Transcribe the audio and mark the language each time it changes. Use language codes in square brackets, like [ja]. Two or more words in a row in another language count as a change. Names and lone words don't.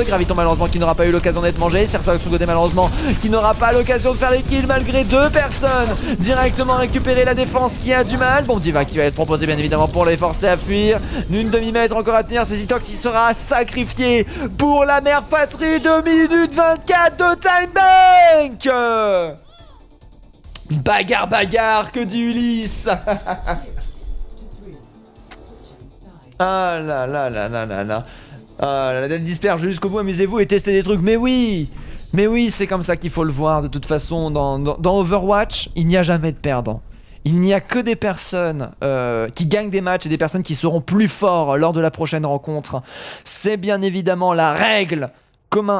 [fr] Graviton malheureusement qui n'aura pas eu l'occasion d'être mangé. Cersa de son côté malheureusement qui n'aura pas l'occasion de faire les kills malgré deux personnes. Directement récupérer la défense qui a du mal. Bon diva qui va être proposé bien évidemment pour les forcer à fuir. Une demi-mètre encore à tenir. C'est Zitox qui sera sacrifié pour la mère patrie. 2 minutes 24 de [en] time bank. [fr] Bagarre, que dit Ulysse. Ah là là là là là là. La disperse jusqu'au bout, amusez-vous et testez des trucs. Mais oui, Mais oui, c'est comme ça qu'il faut le voir. De toute façon, dans Overwatch, il n'y a jamais de perdant. Il n'y a que des personnes qui gagnent des matchs et des personnes qui seront plus forts lors de la prochaine rencontre. C'est bien évidemment la règle commun.